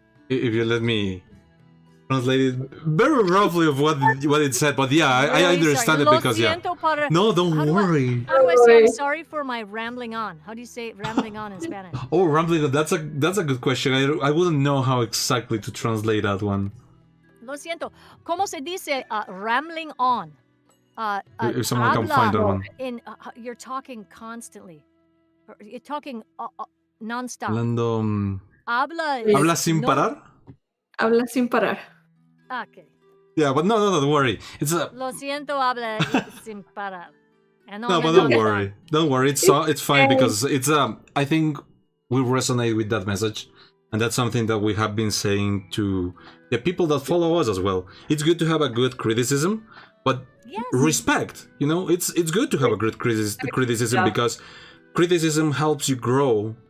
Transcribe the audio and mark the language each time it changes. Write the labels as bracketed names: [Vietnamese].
[English] If you let me translate it very roughly of what it said, but yeah, I understand it because No, don't worry. How do I say I'm sorry for my rambling on? How do you say rambling on in Spanish? Oh, rambling on. That's a good question. I wouldn't know how exactly to translate that one. [Spanish] Lo siento. ¿Cómo se dice rambling on? [English] If someone can find that one. You're talking constantly. You're talking non-stop. [Spanish] Hablando... Habla sin parar? Habla sin parar. [English] Okay. Yeah, but no, don't worry. It's a... [Spanish] Lo siento, habla sin parar. [English] No, but don't worry. Don't worry. It's fine because it's I think we resonate with that message. And that's something that we have been saying to the people that follow us as well. It's good to have a good criticism, but respect. You know, it's good to have a good criticism because criticism helps you grow.